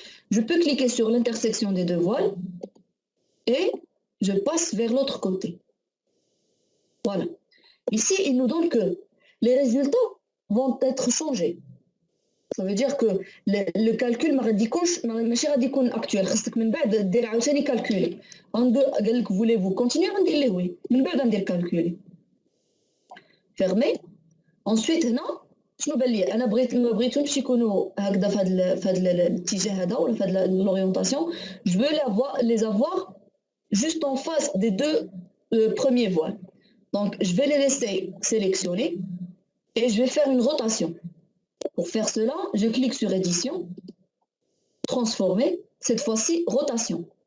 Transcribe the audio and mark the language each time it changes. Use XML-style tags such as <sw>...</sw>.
<fr>Je peux cliquer sur l'intersection des deux voiles et je passe vers l'autre côté. Voilà. Ici, il nous donne que les résultats vont être changés. Ça veut dire que le calcul</fr> <ar>ماشي غادي يكون</ar> <fr>actuel.</fr> <ar>خاصك من بعد دير عاوتاني calculer. قال لك</ar> <fr>voulez-vous continuer</fr> <ar>غندير ليه وي. من بعد غندير calculer.</ar> <fr>Fermé.</fr> <ar>Ensuite هنا شنو بان لي انا ما بغيتهمش يكونوا هكذا في هذا الاتجاه هذا ولا في هذا l'orientation.</ar> <fr>Je veux les avoir juste en face des deux premiers voiles. Donc je vais les laisser sélectionner et je vais faire une rotation. Pour faire cela, je clique sur Édition, Transformer, cette fois-ci rotation.</fr>